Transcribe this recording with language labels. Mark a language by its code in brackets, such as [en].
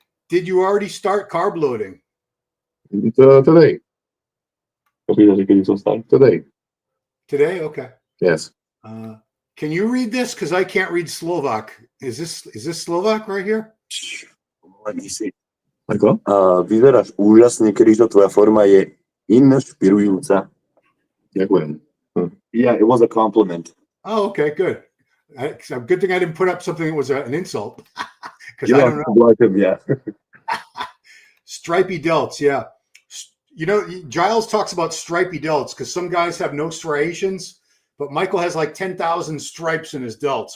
[en] Did you already start carb loading? Today. [sk] Kedy som stal? [en] Today. Today? Okay. Yes. Can you read this? Because I can't read Slovak. Is this Slovak right here? Let me see. [sk] Ako? Vyzeráš úžasne, KRIZO, tvoja forma je inšpirujúca. Ďakujem. [en] Yeah, it was a compliment. Oh, okay, good. Good thing I didn't put up something that was an insult. Because You I don't know. like him, yeah. Stripy delts, yeah. You know, Giles talks about stripy delts because some guys have no striations, but Michael has like 10,000 stripes in his delts.